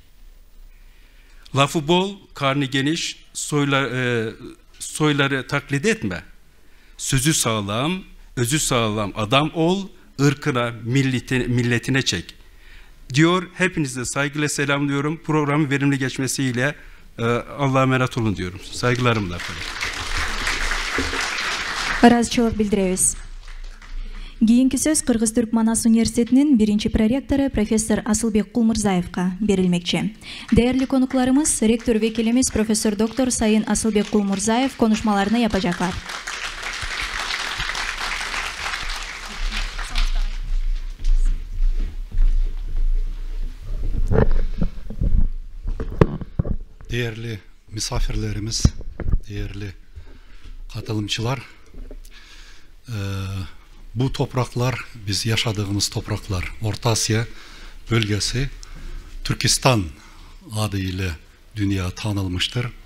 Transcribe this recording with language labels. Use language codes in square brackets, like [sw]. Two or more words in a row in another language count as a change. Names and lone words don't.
[tr] Lafı bol, karnı geniş, soyları taklit etme. Sözü sağlam, özü sağlam adam ol, ırkına, milletine çek. Diyor, hepinize saygıyla selamlıyorum. Programın verimli geçmesiyle Allah'a emanet olun diyorum. Saygılarımla. [ky] Ыраазычылык билдиребиз. Кийинки сөз Кыргыз Түрк Манас университетинин биринчи проректору профессор Асылбек Кулмурзаевка берилмекчи. [tr] Değerli konuklarımız, rektör vekilimiz Profesör Doktor Sayın Asılbek Kulmurzaev konuşmalarını yapacaklar. Değerli misafirlerimiz, değerli katılımcılar, bu topraklar, biz yaşadığımız topraklar, Orta Asya bölgesi, Türkistan adıyla dünya tanılmıştır.